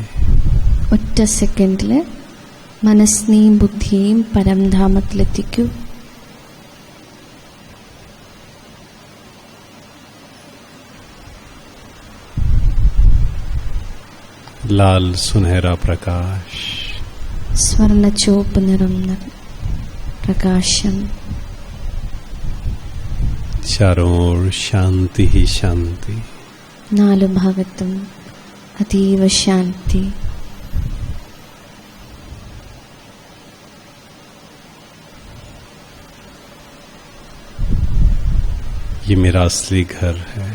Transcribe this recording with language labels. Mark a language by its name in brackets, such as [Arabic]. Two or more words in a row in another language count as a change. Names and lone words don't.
[Malayalam] ഒറ്റ സെക്കൻഡിൽ മനസ്സിനെയും ബുദ്ധിയെയും പരംധാമത്തിലെത്തിക്കൂ. [Hindi] लाल सुनहरा प्रकाश, [Malayalam] സ്വർണ്ണ ചുവപ്പ് നിറം പ്രകാശം. [Hindi] चारों ओर शांति ही शांति. [Malayalam] നാലു ഭാഗത്തും അതീവ ശാന്തി. [Hindi] ये मेरा असली घर है.